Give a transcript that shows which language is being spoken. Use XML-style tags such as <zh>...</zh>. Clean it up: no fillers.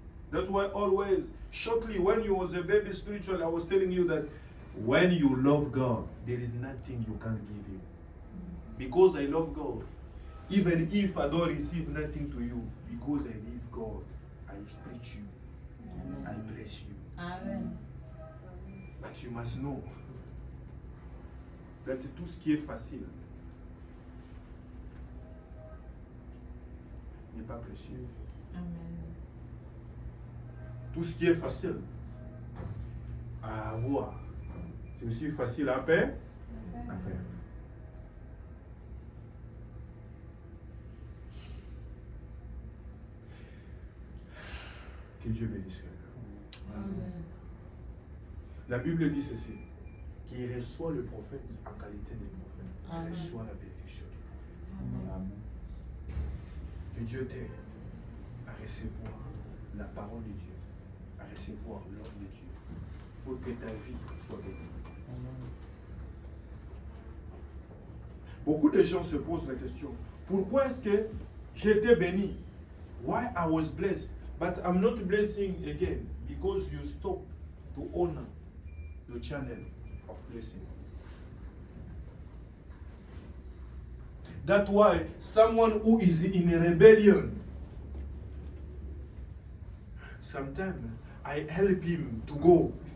<en>That's why always, shortly, when you was a baby spiritual, I was telling you that when you love God, there is nothing you can't give Him. Because I love God, even if I don't receive nothing to you, because I love God, I preach you, I bless you. Amen. But you must know that</en> <fr>tout ce qui est facile n'est pas précieux. Amen. Tout ce qui est facile à avoir, c'est aussi facile à perdre. Que Dieu bénisse quelqu'un. Amen. La Bible dit ceci, qu'il reçoit le prophète en qualité de prophète, Amen. il reçoit la bénédiction du prophète. Amen. Que Dieu t'aide à recevoir la parole de Dieu, à recevoir l'ordre de Dieu, pour que ta vie soit bénie. Beaucoup de gens se posent la question, pourquoi est-ce que j'ai été béni?</fr> <en>Why I was blessed, but I'm not blessing again? Because you stop to honor the channel of blessing. That's why someone who is in a rebellion, sometimes I help him to go.</en>